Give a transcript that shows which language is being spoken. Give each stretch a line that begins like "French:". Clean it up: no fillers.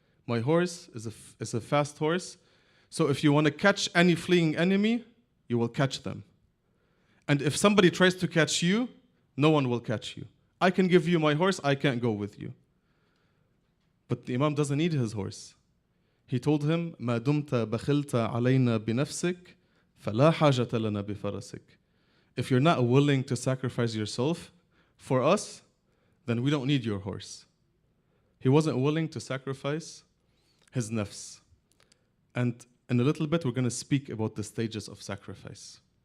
English: My horse is a fast horse, so if you want to catch any fleeing enemy, you will catch them. And if somebody tries to catch you, no one will catch you. I can give you my horse, I can't go with you. But the Imam doesn't need his horse. He told him,
Arabic: ما دمت بخلت علينا بنفسك فلا حاجة لنا بفرسك.
English: If you're not willing to sacrifice yourself for us, then we don't need your horse. He wasn't willing to sacrifice his nafs. And in a little bit, we're going to speak about the stages of sacrifice.